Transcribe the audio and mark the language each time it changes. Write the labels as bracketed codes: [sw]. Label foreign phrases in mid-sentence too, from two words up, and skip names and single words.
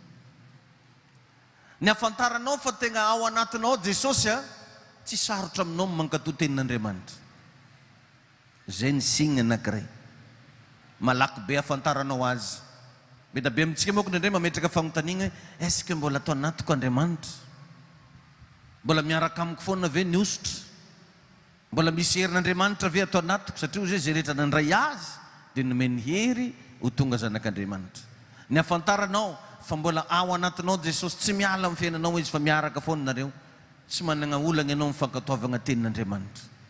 [mg] Ny afantaranao fa tegna ao anatinao Jesosy tsy sarotra aminao mankatoa tenin'Andriamanitra. Zay ny signe anankiray. Malaky be afantaranao azy. Mety be amintsika moa indray mametraka fanontaniana hoe [fr] est-ce que [mg] mbola atao anatiko Andriamanitra? Mbola miaraka amiko foana ve ny osotra? Mbola misy herin'Andriamanitra ve atao anatiko? Satria ozy zay rehetra nandray azy dia nomeny hery ho tonga zanak'Andriamanitra. Ny afantaranao fa mbola ao anatinao Jesosy, tsy miala amin'ny fiainanao izy fa miaraka foana nareo, tsy manana olana ianao mifankatoavana tenin'Andriamanitra.